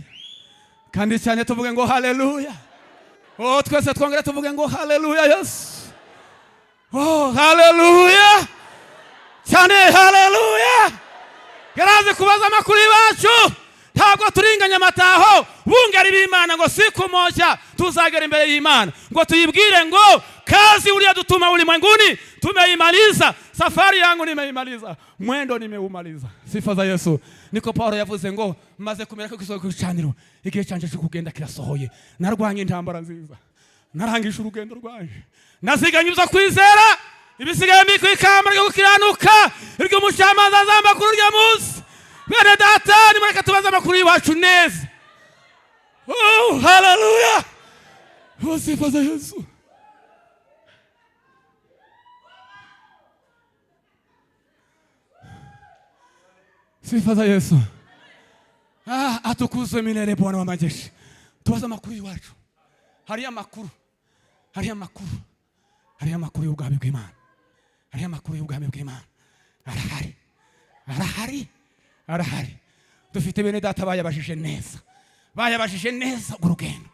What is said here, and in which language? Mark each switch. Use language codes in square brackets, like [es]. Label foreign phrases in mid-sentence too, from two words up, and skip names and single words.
[rw] Kandi cyane tuvuge ngo haleluya. Twese twongere tuvuge ngo haleluya Yesu. Haleluya. Cyane haleluya. Yaraze kubaza amakuru y'iwacu. Ntabwo turinganya amataho, bungari b'Imana ngo [sw] siku moja [rw] tuzagera imbere y'Imana, ngo tuyibwire ngo [sw] kazi uliyotutuma ulimwenguni tumeimaliza, safari yangu nimeimaliza, mwendo nimeumaliza. Sifa za Yesu. [rw] Niko Paulo yavuze ngo maze kumera ko kisohoye ku gicaniro, igihe cyanje cyo kugenda kirasohoye, narwanye intambara nziza, narangije urugendo rwanje, naziganye ibyo kwizera, ibisigaye mbikikamba ryo gukiranuka, iryo mushamaza azamba kuri urya munsi. Bene data, nimureke tubaze amakuru y'iwacu neza. Haleluya. [sw] Sifa za Yesu. Sifa za Yesu. Atukuzwe milele Bwana wa majeshi. [rw] Tubaze amakuru y'iwacu. Hariya amakuru. Hariya amakuru. Hariya amakuru y'ubwami bw'Imana. Hariya amakuru y'ubwami bw'Imana. Arahari. Arahari. Arahari. Dufite bene data bayabajije neza. Bayabajije neza urugendo.